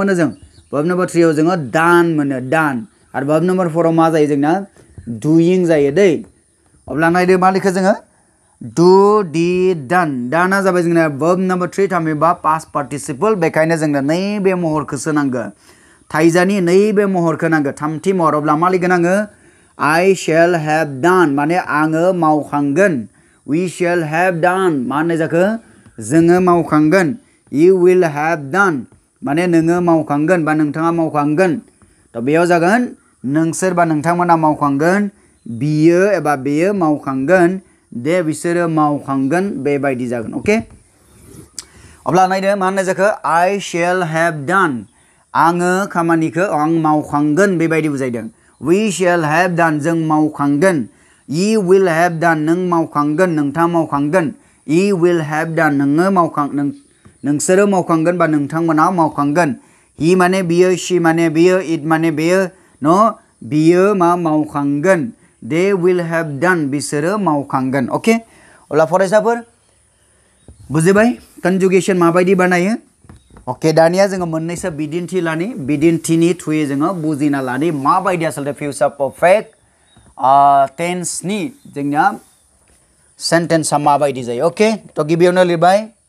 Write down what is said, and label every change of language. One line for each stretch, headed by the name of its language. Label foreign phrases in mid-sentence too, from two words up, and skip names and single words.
Bodo: मोनो जों
English: verb number 3
Bodo: आव जोङो डान मोनो डान आरो
English: verb number 4
Bodo: आव मा जायो जोंना डुइं जायो दै अब्ला नायदो मा लिखो जोङो
English: do did done
Bodo: डाना जाबाय जोंना
English: verb number 3
Bodo: थामहिनबा
English: past participle
Bodo: बेखायनो जोंनो नैबे महरखौसो नांगौ थाइजानि नैबे महरखौ नांगौ थामथि महर अब्ला मा लिरगोन आङो
English: I shall have done
Bodo: माने आङो मावखांगोन
English: we shall have done
Bodo: मा होननाय जाखो जोङो मावखांगोन
English: you will have done
Bodo: माने नोङो मावखांगोन बा नोंथाङा मावखांगोन थ' बेयाव जागोन नोंसोर बा नोंथांमोना मावखांगोन बियो एबा बेयो मावखांगोन दे बिसोरो मावखांगोन बेबायदि जागोन अके अब्ला नायदो मा होननाय जाखो
English: I shall have done
Bodo: आङो खामानिखौ आं मावखांगोन बेबायदि बुजायदों
English: we shall have done
Bodo: जों मावखांगोन
English: you will have done
Bodo: नों मावखांगोन नोंथाङा मावखांगोन
English: you will have done
Bodo: नोंसोरो मावखांगोन बा नोंथांमोना मावखांगोन he माने बियो she माने बियो it माने बेयो न बियो मा मावखांगोन
English: they will have done
Bodo: बिसोरो मावखांगोन अके अब्ला फरायसाफोर बुजिबाय कन्जुगेसन माबायदि बानायो अके दानिया जोङो मोननैसो बिदिन्थि लानि बिदिन्थिनि थ्रुयै जोङो बुजिना लानि माबायदि आसलते
English: future perfect
Bodo: टेन्सनि जोंनिया सेन्टेन्सआ माबायदि जायो अके थ' गिबियावनो लिरबाय